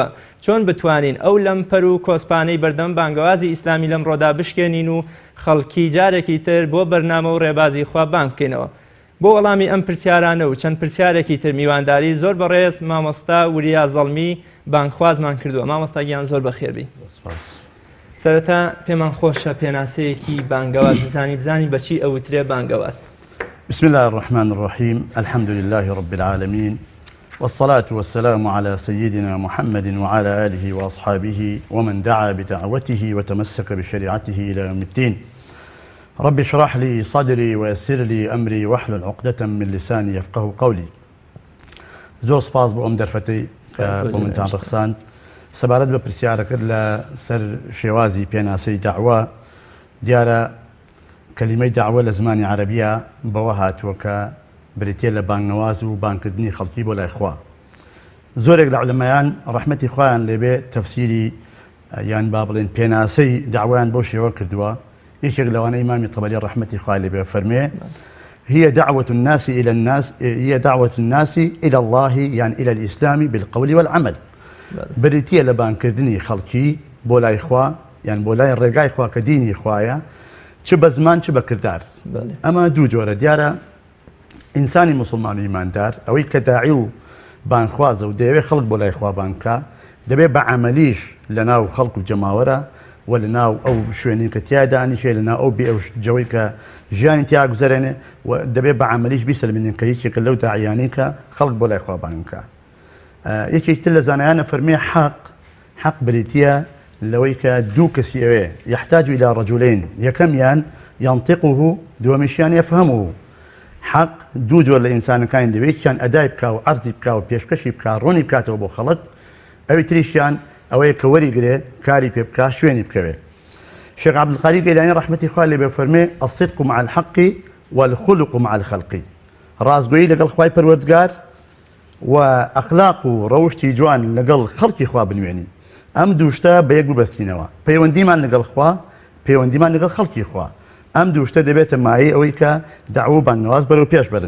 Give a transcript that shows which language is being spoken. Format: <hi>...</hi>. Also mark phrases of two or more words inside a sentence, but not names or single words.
<ckb>چۆن بتوانین ئەو لەمپەر و کۆسپانەی بەردەم بانگەوازی ئیسلامی لەم ڕۆدا بشکێنین و خەڵکی جارێکی تر بۆ بەرنامە و ڕێبازی خوا بانگ بکەینەوە؟ بۆ وەڵامی ئەم پرسیارانە و چەند پرسیارێکی تر میوانداری زۆر بەڕێز مامۆستا وریا زەڵمی بانگخوازمان کردووە. مامۆستا گیان زۆر بەخێربی. سەرەتا پێمان خۆشە پێناسەیەکی بانگەواز بزانی بەچی ئەوترێ بانگەواز.</ckb> <ar>بسم الله الرحمن الرحيم الحمد لله رب العالمين والصلاة والسلام على سيدنا محمد وعلى آله وأصحابه ومن دعا بدعوته وتمسك بشريعته إلى يوم الدين. رب اشرح لي صدري ويسر لي أمري واحلل عقدة من لساني يفقه قولي.</ar> <ckb>زۆر سپاس بۆ ئەم دەرفەتەی بۆ منتان ڕخساند. سەبارەت بە پرسیارەکەت لە سەر شێوازی پێناسەی داعوا، دیارە کەلیمەی داعوا لە زمانی عەرەبیە بەوە هاتووە کە بریتێ لە بانگنەواز و بانگکردنی خەڵکی بۆ لای خوا. زۆرێک لە عولەمایان ڕەحمەتی خۆیان لێبێ تەفسیری یان با بڵێن پێناسەی داوایان بۆ شێوە کردووە. یەکێک لەوانە ئیمامی تەبەری ڕەحمەتی خوا لێبێ فەرمێ</ckb> <ar>هي دعوة الناس إلى الله يعني إلى الإسلام بالقول والعمل.</ar> <ckb>بریتە لە بانگکردنی خەڵکی بۆ لای خوا یان بۆ لای ڕێگای خوا کە دینی خوایە، چ بە زمان چ بە کردار. ئەمە دوو جۆرە. دیارە ئینسانی مسلمان و ئیماندار ئەوەی کە داعی و بانگخوازە و دەیەوێت خەڵک بۆ لای خوا بانگکە، دەبێت بە عەمەلیش لە ناو خەڵک و جەماوەرە و لە ناو ئەو شوێنی کە تیا دانیشێ، لە ناو ئەو بێ ئەو جەوەی کە ژیانی تیا گوزەرێنێ و دەبێت بە عەمەلیش بیسەلمێنن کە یەکێکە لەو داعیانەی کە خەڵک بۆ لای خوا بانگکە. یەکێک تر لە زانایانە فەرمێ حەق بریتە لەوەی کە دوو کەسی ئەوێ</ckb> <ar>يحتاج إلى رجلين،</ar> <ckb>یەکەمیان ينطقه، دووەمیشیان يفهمه. حەق دوو جۆر لە ئینسانەکانی دەوێت، یەکیان ئەدای بکا و عەرزی بکا و پێشکەشی بکا ڕوونی بکاتەوە بۆ خەڵک، ئەوی تریشیان ئەوەیە کە وەریگرێ کاری پێ بکا شوێنی بکەوێ. شێخ عەبدولقادیر گەیلانی ڕەحمەتی خوا لێبێ فەرمێ</ckb> <ar>الصدق مع الحق والخلق مع الخلق.</ar> <ckb>ڕاستگۆیی لەگەڵ خوای پەروەردگار و ئەخلاق و ڕەوشتی جوان لەگەڵ خەڵکی خوا بنوێنی. ئەم دووشتە بە یەک ببەستینەوە. پەیوەندیمان لەگەڵ خوا، پەیوەندیمان لەگەڵ خەڵکی خوا. ئەم دووشتە دەبێتە مایەی ئەوەی کە داعوا و بانگنەواز بەرەو پێش بەرن.</ckb>